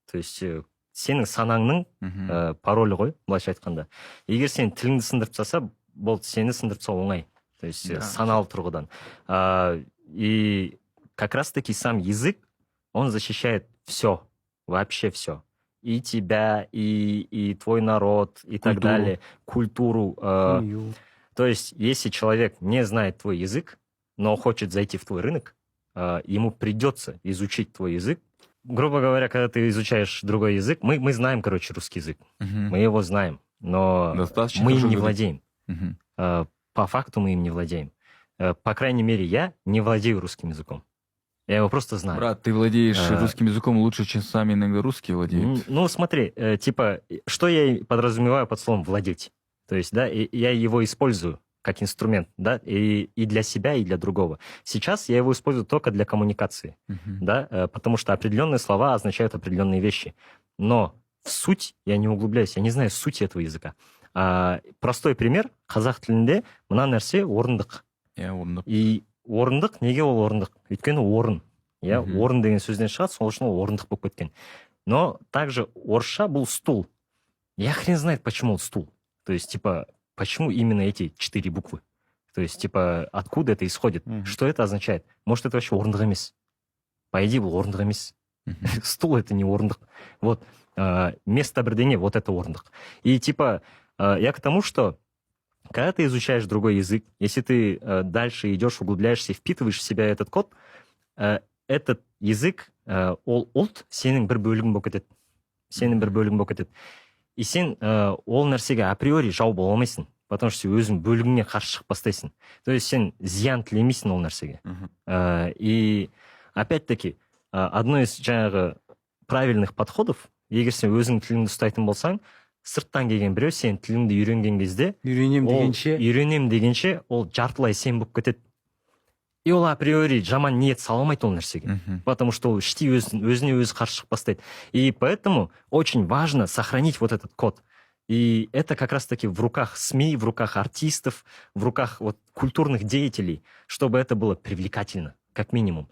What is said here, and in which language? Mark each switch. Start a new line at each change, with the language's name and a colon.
Kazakh: То есть сенің санаңның паролі ғой, былайша айтқанда. Егер сен тіліңді сындырып тастаса, болды, сені сындырып тастау оңай. То есть саналы тұрғыдан.
Russian: И как раз-таки сам язык, он защищает все, вообще все. И тебя, и твой народ, и так далее, культуру. То есть, если человек не знает твой язык, но хочет зайти в твой рынок, ему придется изучить твой язык. Грубо говоря, когда ты изучаешь другой язык, мы знаем, короче, русский язык. Мы его знаем, но мы им не владеем. По факту мы им не владеем. По крайней мере, я не владею русским языком. Я его просто знаю. Брат, ты владеешь русским языком лучше, чем сами иногда русские владеют. Ну, смотри, типа, что я подразумеваю под словом «владеть»? То есть, да, я его использую как инструмент, да, и для себя, и для другого. Сейчас я его использую только для коммуникации, да, потому что определенные слова означают определенные вещи. Но в суть я не углубляюсь, я не знаю сути этого языка. Простой пример,
Kazakh: қазақ тілінде мына нәрсе орындық. Орындық. И орындық, неге ол орындық? Өйткені орын. Орын деген сөзден шығады, сол үшін ол орындық болып кеткен.
Russian: Но также
Kazakh: орысша бұл
Russian: стул. Я хрен знает, почему ол стул. То есть, типа, почему именно эти 4 буквы? То есть, типа, откуда это исходит? Что это означает? Может, это вообще
Kazakh: орындық емес?
Russian: По идее,
Kazakh: бұл орындық емес.
Russian: Стул — это не орындық.
Kazakh: Вот, место бірдеңе,
Russian: вот это орындық. И, типа, я к тому, что когда ты изучаешь другой язык, если ты дальше идешь, углубляешься и впитываешь в себя этот код, этот язык,
Kazakh: ол ұлт сенің бір бөлігің болып кетеді. Сенің бір бөлігің болып кетеді. И сен ол нәрсеге априори жау бола алмайсың,
Russian: потому что
Kazakh: өзің бөлігіңе қарсы шығып бастайсың. То есть сен зиян тілемейсің ол нәрсеге.
Russian: И опять-таки, одно из
Kazakh: жаңағы
Russian: правильных подходов,
Kazakh: егер сен өзің тіліңді ұстайтын болсаң, сырттан келген біреу сен тіліңді үйренген кезде, үйренем дегенше, ол жартылай сен болып кетеді. И ол априори жаман ниет саламайды ол нәрсеге.
Russian: Потому что
Kazakh: ол іштей өзіне өзі қарсы шығып бастайды.
Russian: И поэтому очень важно сохранить вот этот код. И это как раз-таки в руках СМИ, в руках артистов, в руках вот культурных деятелей, чтобы это было привлекательно, как минимум.